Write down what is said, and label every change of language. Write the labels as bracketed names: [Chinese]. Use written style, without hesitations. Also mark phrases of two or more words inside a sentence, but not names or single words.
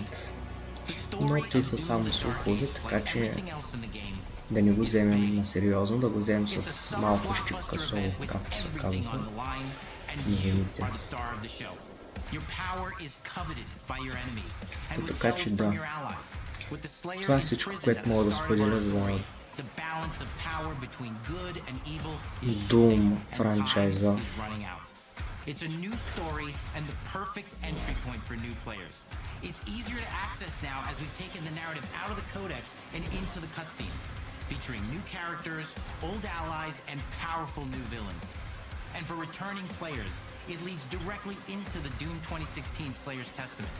[Bulgarian] Но те са само слухови, така че да не го вземем на сериозно, да го вземем с малко щипка соло, както се казва новините. Така че да, това е всичко, което мога да споделя за Doom франчайза. [English] It's a new story and the perfect entry point for new players. It's easier to access now as we've taken the narrative out of the codex and into the cutscenes, featuring new characters, old allies, and powerful new villains. And for returning players, it leads directly into the Doom 2016 Slayer's Testaments.